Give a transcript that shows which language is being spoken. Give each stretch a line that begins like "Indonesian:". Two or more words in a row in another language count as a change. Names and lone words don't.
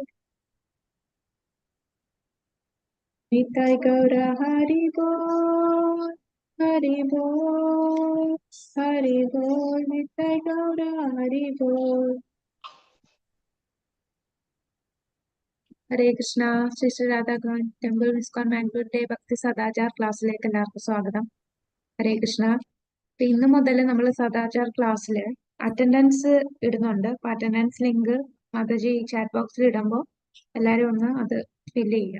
Bangla: নিতাই গৌর হরি বোল, হরি বোল, হরি বোল, নিতাই গৌর হরি বোল.
Sanskrit: ഹരേ കൃഷ്ണ.
Malayalam: ശ്രീ ശ്രീ രാധാകൃഷ്ണൻ ടെമ്പിൾ ഇസ്കോൺ മാംഗ്ലൂർ ഡേ ഭക്തി സദാചാർ ക്ലാസ്സിലേക്ക് എല്ലാവർക്കും സ്വാഗതം.
Sanskrit: ഹരേ കൃഷ്ണ.
Malayalam: ഇന്ന് മുതൽ നമ്മൾ സദാചാർ ക്ലാസ്സിൽ അറ്റൻഡൻസ് ഇടുന്നുണ്ട്. അപ്പൊ
English: attendance link
Malayalam: മാതാജി
English: chat box
Malayalam: ഇടുമ്പോൾ എല്ലാവരും ഒന്ന് അത് ഫില്ല് ചെയ്യാം.